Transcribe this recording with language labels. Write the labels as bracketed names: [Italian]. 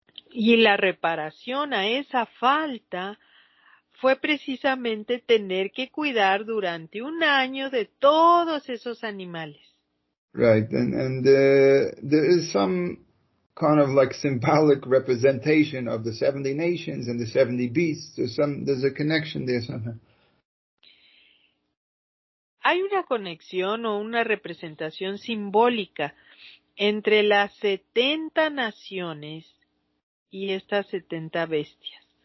[Spanish] Y la reparación a esa falta fue precisamente tener que cuidar durante 1 año de todos esos animales. [English] Right, and there is some kind of like symbolic representation of the 70 nations and the 70 beasts. There's a connection there somehow. [Spanish] Hay una conexión o una representación simbólica entre las 70 naciones y estas 70 bestias.